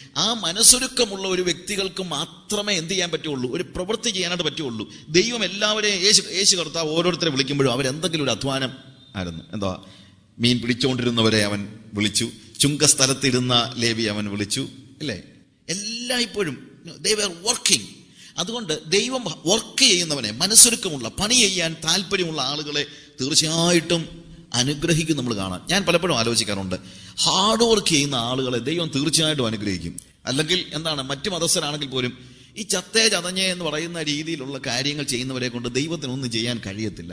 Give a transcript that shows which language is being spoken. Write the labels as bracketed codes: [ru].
[ml] ആ മനസ്സൊരുക്കമുള്ള ഒരു വ്യക്തികൾക്ക് മാത്രമേ എന്ത് ചെയ്യാൻ പറ്റുള്ളൂ? ഒരു പ്രവൃത്തി ചെയ്യാനായിട്ട് പറ്റുള്ളൂ. ദൈവം എല്ലാവരെയും യേശു കർത്താവ് ഓരോരുത്തരെ വിളിക്കുമ്പോഴും അവരെന്തെങ്കിലും ഒരു അധ്വാനം ആയിരുന്നു. എന്താ, മീൻ പിടിച്ചുകൊണ്ടിരുന്നവരെ അവൻ വിളിച്ചു, ചുങ്കസ്ഥലത്തിരുന്ന ലേവി അവൻ വിളിച്ചു, ഇല്ലേ? എല്ലായ്പ്പോഴും [en] they were working. [ml] അതുകൊണ്ട് ദൈവം വർക്ക് ചെയ്യുന്നവനെ, മനസ്സൊരുക്കമുള്ള, പണി ചെയ്യാൻ താല്പര്യമുള്ള ആളുകളെ തീർച്ചയായിട്ടും അനുഗ്രഹിക്കും. നമ്മൾ കാണാൻ ഞാൻ പലപ്പോഴും ആലോചിക്കാറുണ്ട്, ഹാർഡ് വർക്ക് ചെയ്യുന്ന ആളുകളെ ദൈവം തീർച്ചയായിട്ടും അനുഗ്രഹിക്കും. അല്ലെങ്കിൽ എന്താണ്, മറ്റു മതസ്ഥരാണെങ്കിൽ പോലും ഈ ചത്തേ ചതഞ്ഞേ എന്ന് പറയുന്ന രീതിയിലുള്ള കാര്യങ്ങൾ ചെയ്യുന്നവരെ കൊണ്ട് ദൈവത്തിനൊന്നും ചെയ്യാൻ കഴിയത്തില്ല.